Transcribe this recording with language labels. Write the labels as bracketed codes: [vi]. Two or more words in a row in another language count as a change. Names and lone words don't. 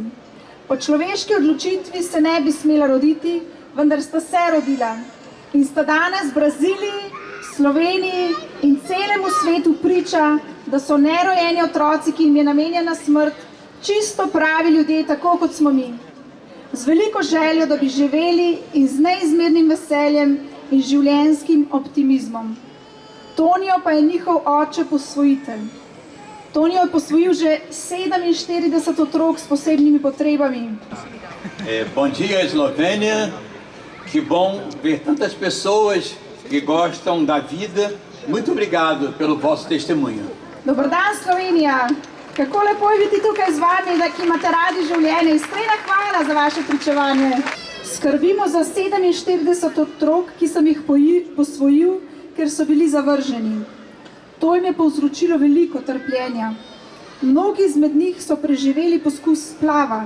[sl] Po človeški odločitvi se ne bi smela roditi, vendar sta se rodila in sta danes v Braziliji, Sloveniji in celemu svetu priča, da so nerojeni otroci, ki jim je namenjena smrt, čisto pravi ljudje, tako kot smo mi. Z veliko željo, da bi živeli in z neizmernim veseljem in življenjskim optimizmom. Tonijo pa je njihov oče posvojitelj. Tonijo je posvojil že 47 otrok s posebnimi potrebami. [pt] Bom dia, Eslovênia. Que bom ver tantas pessoas que gostam da vida muito obrigado pelo vosso testemunho. [sl] Dober dan, Slovenija. Kako lepo je biti tukaj z vami, da ki imate radi življenje. Iskrena hvala za vaše pričevanje. Skrbimo za 47 otrok, ki sem jih posvojil, ker so bili zavrženi. To jim je povzročilo veliko trpljenja. Mnogi izmed njih so preživeli poskus splava.